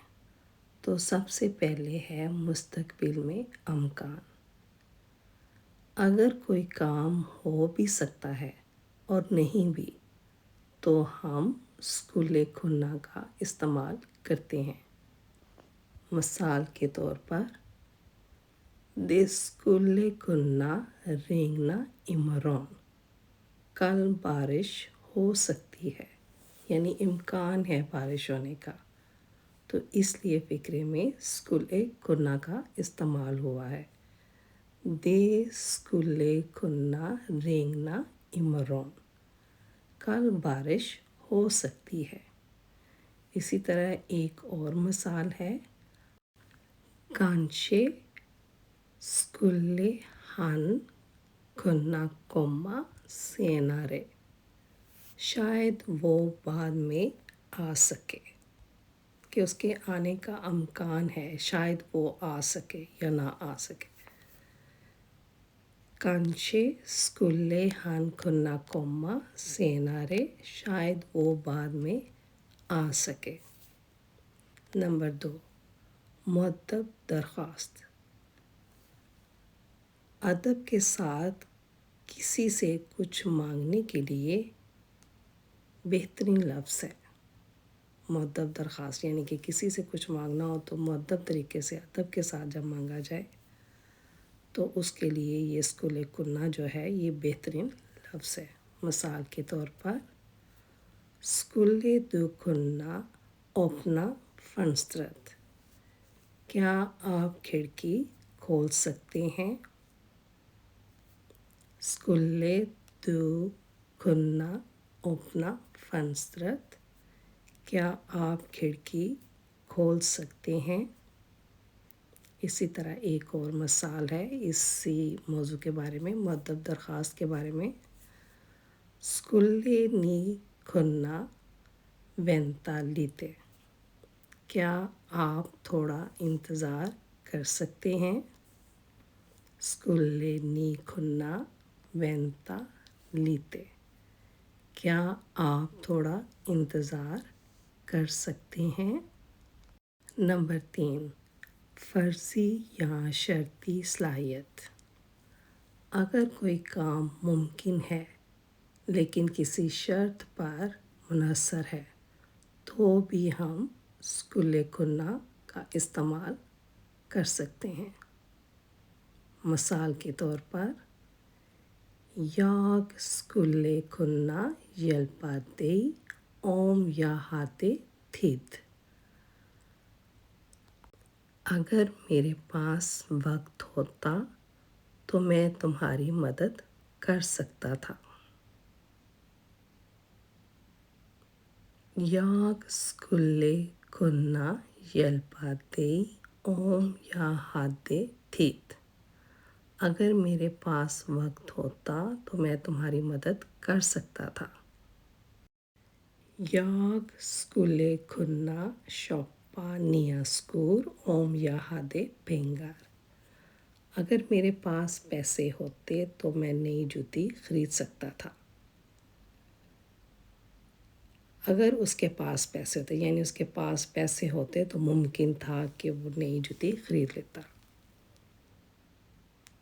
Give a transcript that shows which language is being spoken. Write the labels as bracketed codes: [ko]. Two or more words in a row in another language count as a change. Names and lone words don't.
[ur] تو سب سے پہلے ہے مستقبل میں امکان۔ اگر کوئی کام ہو بھی سکتا ہے اور نہیں بھی تو ہم [sv] skulle kunna [ur] کا استعمال کرتے ہیں۔ مثال کے طور پر [sv] Det skulle kunna regna imorgon۔ [ur] کل بارش ہو سکتی ہے، یعنی امکان ہے بارش ہونے کا، تو اس لیے فقرے میں [sv] skulle kunna [ur] کا استعمال ہوا ہے۔ [sv] Det skulle kunna regna imorgon۔ [ur] کل بارش ہو سکتی ہے۔ اسی طرح ایک اور مثال ہے [sv] Kanske skulle han kunna komma senare۔ [ur] شاید وہ بعد میں آ سکے، کہ اس کے آنے کا امکان ہے، شاید وہ آ سکے یا نہ آ سکے۔ [sv] Kanske skulle han kunna komma senare۔ [ur] شاید وہ بعد میں آ سکے۔ نمبر 2، مؤدب درخواست۔ ادب کے ساتھ کسی سے کچھ مانگنے کے لیے بہترین لفظ ہے مؤدب درخواست، یعنی کہ کسی سے کچھ مانگنا ہو تو مؤدب طریقے سے ادب کے ساتھ جب مانگا جائے تو اس کے لیے یہ [sv] skulle kunna [ur] جو ہے یہ بہترین لفظ ہے۔ مثال کے طور پر [sv] Skulle du kunna öppna fönstret۔ [ur] کیا آپ کھڑکی کھول سکتے ہیں؟ [sv] Skulle du kunna öppna fönstret۔ [ur] کیا آپ کھڑکی کھول سکتے ہیں؟ اسی طرح ایک اور مثال ہے اسی موضوع کے بارے میں، مؤدب درخواست کے بارے میں۔ [sv] Skulle ni kunna vänta lite۔ [ur] کیا آپ تھوڑا انتظار کر سکتے ہیں؟ [sv] Skulle ni kunna vänta lite۔ [ur] کیا آپ تھوڑا انتظار کر سکتے ہیں؟ نمبر 3، فرضی یا شرطی صلاحیت۔ اگر کوئی کام ممکن ہے لیکن کسی شرط پر منحصر ہے تو بھی ہم [sv] skulle kunna [ur] کا استعمال کر سکتے ہیں۔ مثال کے طور پر [sv] Jag skulle kunna hjälpa dig om jag hade tid۔ [ur] اگر میرے پاس وقت ہوتا تو میں تمہاری مدد کر سکتا تھا۔ [sv] Jag skulle kunna hjälpa dig om jag hade tid۔ [ur] اگر میرے پاس وقت ہوتا تو میں تمہاری مدد کر سکتا تھا۔ [sv] Jag skulle kunna köpa nya skor om jag hade pengar۔ [ur] اگر میرے پاس پیسے ہوتے تو میں نئی جوتی خرید سکتا تھا۔ اگر اس کے پاس پیسے ہوتے، یعنی اس کے پاس پیسے ہوتے تو ممکن تھا کہ وہ نئی جوتی خرید لیتا۔